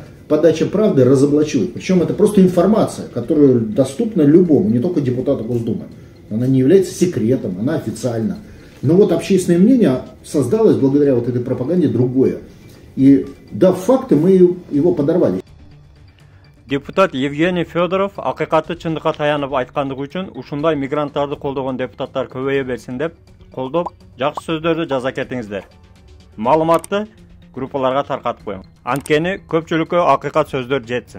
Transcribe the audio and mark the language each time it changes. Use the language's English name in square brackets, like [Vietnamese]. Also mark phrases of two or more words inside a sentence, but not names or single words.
[Russian] Подача правды разоблачила. Причем это просто информация, которая доступна любому, не только депутату Госдумы. Она не является секретом, она официальна. Но вот общественное мнение создалось благодаря вот этой пропаганде другое. И дав факты, мы его подорвали. [Kyrgyz] Депутат Евгений Федоров акыйкатты чындыкка таянып айткандыгы үчүн ушундай мигранттарды колдогон депутаттар көбөйө берсин деп колдоп, жакшы сөздөрдү жаза кетиңиздер. Маалыматты группаларга таркатып коюң. Анткени көпчүлүккө акыйкат сөздөр жетсин.